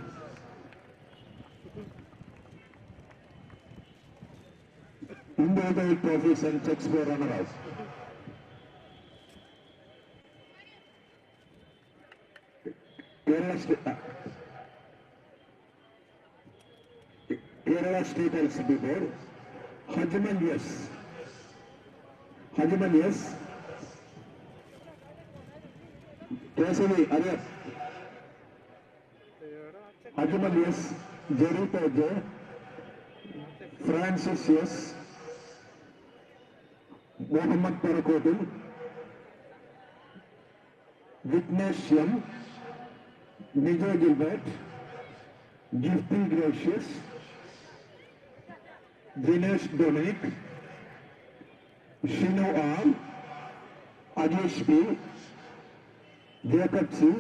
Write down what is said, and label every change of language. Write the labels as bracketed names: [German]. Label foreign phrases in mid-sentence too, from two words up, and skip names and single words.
[English] Individual trophies and checks for runners. Kerala State LCB Board, Hajiman S. Hajiman S. KSEB Arya. Hajiman S. Jerita J. Francis S. Mohammed Parakotil. Vignesh M. Nijo Gilbert. Gifty Gracious. Dinesh Dominic, Shino R, Ajesh P, Jacob C,